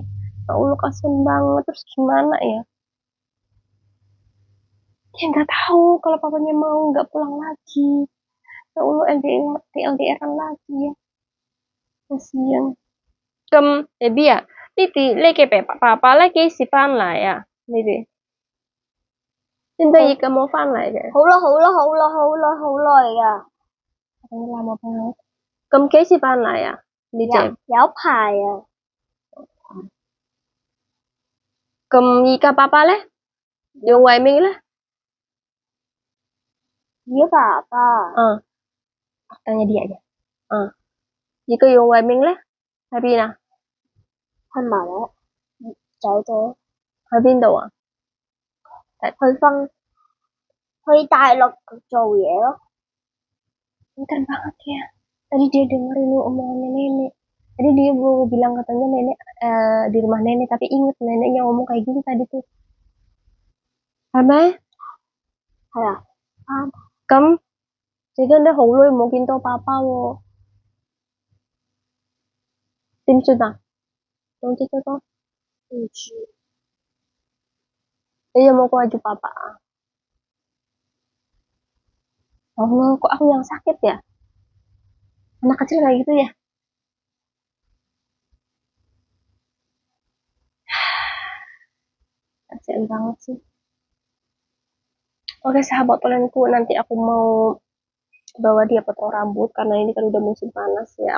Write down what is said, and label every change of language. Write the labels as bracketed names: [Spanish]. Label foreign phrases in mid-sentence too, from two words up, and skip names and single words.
[Indonesian] Ya Allah kasian banget, terus gimana ya? Dia nggak tahu kalau papanya mau nggak pulang lagi. Ya Allah LDR lagi ya, kasian. Jadi ya, Titi lagi papa lagi si Pan lah ya, Titi. [Cantonese] 现在一个模范来嘅，好耐啊， [Indonesian] lama banget. [Cantonese] 咁幾時翻嚟啊？你哋有排啊，咁而家爸爸咧，楊偉明咧，有爸爸， [Indonesian] tanya dia aja. Jika Yang Wei Ming [Cantonese] 咧喺邊啊？去埋啦，走咗喺邊度啊？去大陸做嘢咯。 [Indonesian] Pintar banget ya. Tadi dia dengerin omongannya nenek. Tadi dia mau bilang katanya nenek di rumah nenek, tapi inget neneknya ngomong kayak gini tadi tuh. [Cantonese] 係咪？係啊，啱。咁最近都好耐冇見到爸爸喎，點算啊？總之嗰個，唔知，你有冇掛住爸爸啊 ？ [Indonesian] Allah, kok aku yang sakit ya? Anak kecil kayak gitu ya? Kasian banget sih. Oke sahabat tolenku, nanti aku mau bawa dia potong rambut karena ini kan udah musim panas ya.